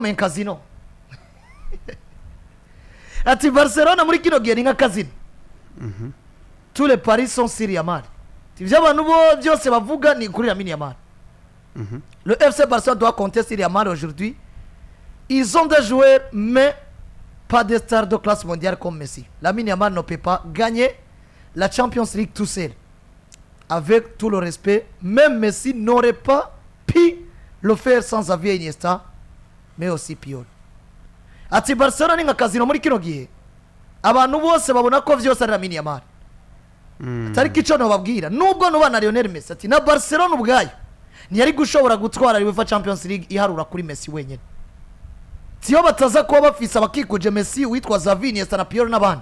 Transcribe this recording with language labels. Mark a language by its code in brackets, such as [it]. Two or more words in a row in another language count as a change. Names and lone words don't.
[rn] men casino ati Barcelona muri kino gihe ni nka casino [fr] tous les paris sont sur Yamal [rn] tivyo abantu bo byose bavuga ni kuri Lamine Yamal [fr] le FC Barcelone doit compter sur Yamal aujourd'hui ils ont des joueurs mais pas de stars de classe mondiale comme Messi. Lamine Yamal ne peut pas gagner la Champions League tout seul. Avec tout le respect, même Messi n'aurait pas pu le faire sans Xavi Iniesta, mais aussi Pajo. [rn] Ati Barcelona ni nka casino muri kino gihe. Abantu bose babona ko vyose ari Lamine Yamal. Atari kico no babwira. Nubwo no bana Lionel Messi ati na Barcelona ubwayo ntiyari gushobora gutwara UEFA Champions League iharura kuri Messi wenyene. Tiyo bataza kuba bafise abakikuje Messi witwa Xavi Iniesta na Pajo n'abandi.